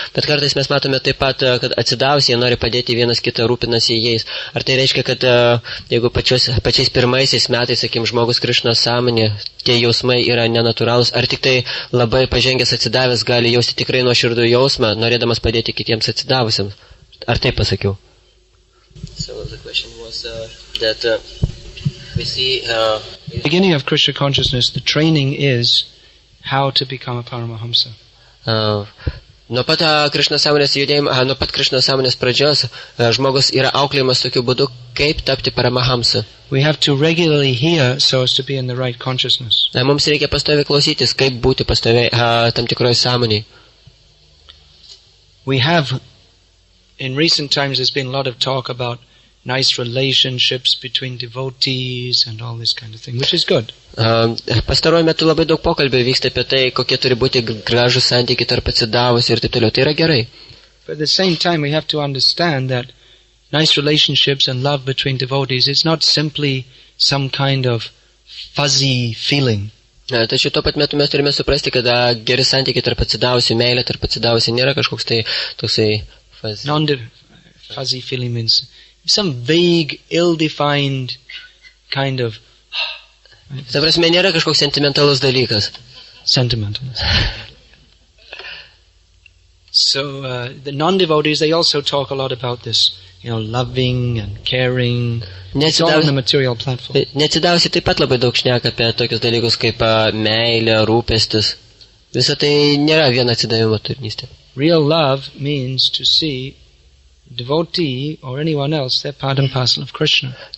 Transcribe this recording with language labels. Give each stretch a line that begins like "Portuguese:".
Lithuanian: Bet kartais mes matome taip pat, kad atsidavus jie nori padėti vienas kitą, rūpinasi jais. Ar tai reiškia, kad jeigu pačiais pirmaisiais metais, sakim, žmogus Krishnos sąmonė, tie jausmai yra nenatūralūs, ar tik tai labai pažengęs atsidavęs gali jausti tikrai nuoširdų jausmą, norėdamas padėti kitiems atsidavusiems? Ar taip pasakiau?
English: So the question was that we see The beginning of Krishna consciousness, the training is how to become a Paramahamsa.
Lithuanian: Nuo pat Krishnos sąmonės judėjimo, nuo pat Krishnos sąmonės pradžios žmogus yra auklėjimas tokiu būdu, kaip tapti Paramahamsa.
English: We have to regularly hear so as to be in the right consciousness.
Lithuanian: Mums reikia pastoviai klausytis, kaip būti pastoviai tam tikroje sąmonėje.
English: We have, in recent times, there's been a lot of talk about nice relationships between devotees and all this kind of thing, which is good.
Lithuanian: Pastaruoju metu labai daug pokalbių vyksta apie tai, kokie turi būti gražus santykiai tarp atsidavusių ir taip toliau. Tai yra gerai.
English: But at the same time, we have to understand that nice relationships and love between devotees is not simply some kind of fuzzy feeling.
Lithuanian: Tačiau tuo pat metu mes turime suprasti, kad geri santykiai tarp atsidavusių, meilė tarp atsidavusių nėra kažkoks tai toksai
English: fuzzy feeling means some vague, ill-defined kind of...
Lithuanian: Ta prasme, nėra kažkoks sentimentalus dalykas.
English: Sentimental. So the non-devotees, they also talk a lot about this, loving and caring. It's all on the material platform.
Lithuanian: Neatsidavusi taip pat labai daug šneka apie tokius dalykus kaip meilė, rūpestis. Visą tai nėra viena atsidavimo tarnystė.
English: Real love means to see devotee or anyone else, they're part and parcel of Krishna.